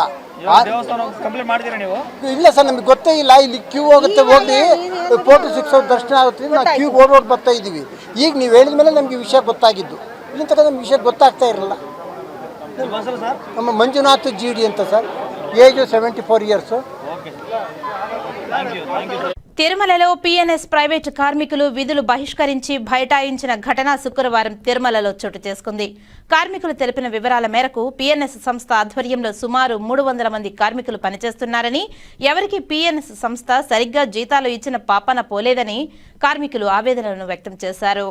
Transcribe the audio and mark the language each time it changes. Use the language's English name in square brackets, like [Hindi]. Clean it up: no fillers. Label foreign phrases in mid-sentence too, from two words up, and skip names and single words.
[Kannada] ಕಂಪ್ಲೇಂಟ್ ಮಾಡಿದ್ದೀರಾ ನೀವು? ಇಲ್ಲ ಸರ್, ನಮಗೆ ಗೊತ್ತೇ ಇಲ್ಲ. ಇಲ್ಲಿ ಕ್ಯೂ ಹೋಗುತ್ತೆ, ಹೋಗಿ [English] 4 to 6 hours [Kannada] ದರ್ಶನ ಆಗುತ್ತೆ. ನಾವು ಕ್ಯೂ ಓಡೋಡಿ ಬರ್ತಾ ಇದ್ದೀವಿ. ಈಗ ನೀವು ಹೇಳಿದ ಮೇಲೆ ನಮಗೆ ವಿಷಯ ಗೊತ್ತಾಗಿದ್ದು. ಇಲ್ಲಿ ತನಕ ನಮ್ಗೆ ವಿಷಯ ಗೊತ್ತಾಗ್ತಾ ಇರಲ್ಲ. ನಮ್ಮ ಮಂಜುನಾಥ್ GD ಅಂತ ಸರ್. ಏಜು 74 years. [Telugu] తిరుమలలో PNS ప్రైవేటు కార్మికులు విధులు బహిష్కరించి బైఠాయించిన ఘటన శుక్రవారం తిరుమలలో చోటు చేసుకుంది. కార్మికులు తెలిపిన వివరాల మేరకు PNS సంస్థ ఆధ్వర్యంలో సుమారు 300 మంది కార్మికులు పనిచేస్తున్నారని, ఎవరికి PNS సంస్థ సరిగ్గా జీతాలు ఇచ్చిన పాపాన పోలేదని కార్మికులు ఆవేదనను వ్యక్తం చేశారు.